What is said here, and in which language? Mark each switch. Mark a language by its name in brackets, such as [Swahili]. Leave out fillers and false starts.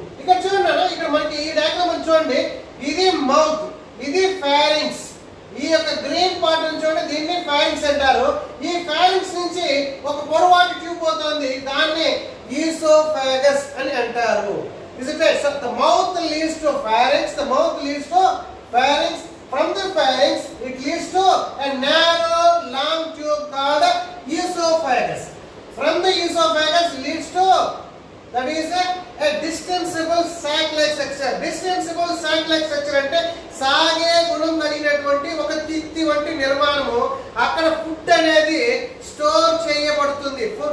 [Telugu] ఇక్కడ చూడండి, ఇక్కడ మనకి ఈ డయాగ్రామ్ చూడండి, ఇది మౌత్, ఇది ఫారింక్స్. ఈ యొక్క గ్రీన్ పార్ట్ నుంచి చూడండి, దీన్ని ఫారింక్స్ అంటారు. ఈ ఫారింక్స్ నుంచి ఒక పొడవాటి ట్యూబ్ పోతుంది, దాన్ని ఈసోఫాగస్ అని అంటారు. [English] Is it right? So the mouth leads to pharynx, the mouth leads to pharynx. From the pharynx, it leads to a narrow, long tube called esophagus. From the esophagus leads to, that is a distensible sac-like structure. Distensible sac-like structure [Telugu] అంటే సాగే గుణం కలిగినటువంటి ఒక తిత్తి వంటి నిర్మాణము. అక్కడ food అనేది store చేయబడుతుంది.